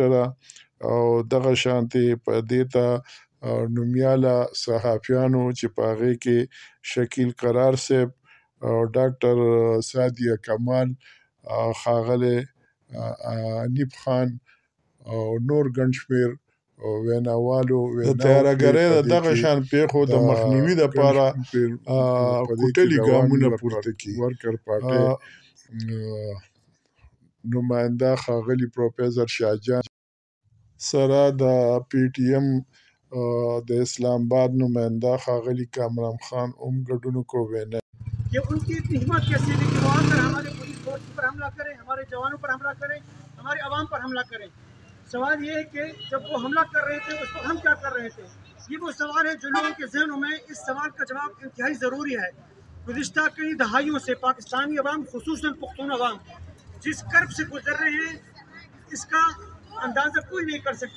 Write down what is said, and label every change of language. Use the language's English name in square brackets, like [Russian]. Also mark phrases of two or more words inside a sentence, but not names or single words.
[Pashto] ده، او دغه شانتې په دې ته نومیاله صحافیانو چې په هغې کې شکیل قرار صاحب، ډاکټر سعدیه کمال، ښاغلی انیب خان او نور ګڼ شمېر ویناوالو د تیارهګرۍ د دغه شان پیښو د مخنیوي دپاره کوټلي ګامونه پورته کړي. ورکر پارټۍ نماینده ښاغلي پروفیسر شاهجان سره د پی ټي ایم د اسلام آباد نماینده ښاغلي کامران خان هم ګډون وکړو. وینا [Urdu] کہ ان کی اتنی ہمت کیسے ہے کہ وہ آ کر ہمارے پولیس فورس پر حملہ کریں، ہمارے جوانوں پر حملہ کریں، ہمارے عوام پر حملہ کریں. سوال یہ ہے کہ جب وہ حملہ کر رہے تھے اس وقت ہم کیا کر رہے تھے؟ یہ وہ سوال ہے جو لوگوں کے ذہنوں میں اس سوال کا جواب انتہائی ضروری ہے. گزشتہ کئی دہائیوں سے پاکستانی عوام خصوصاً پختون عوام جس کرب سے گزر رہے ہیں اس کا اندازہ کوئی نہیں کر سکتا.